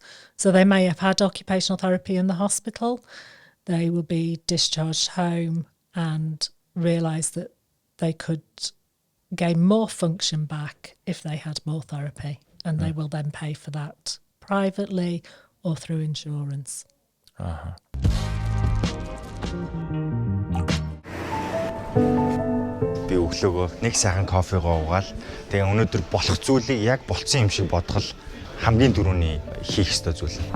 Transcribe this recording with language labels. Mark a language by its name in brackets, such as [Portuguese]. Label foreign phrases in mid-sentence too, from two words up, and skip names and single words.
[English] So they may have had occupational therapy in the hospital, they will be discharged home and realise that they could gain more function back if they had more therapy, and they will then pay for that privately or through insurance. [Mongolian] Би өглөөгөө нэг сайхан кофегоо уугаал тэгээ өнөөдөр болох зүйлийг яг болцсон юм шиг бодгол хамгийн түрүүний хийх ёстой зүйл.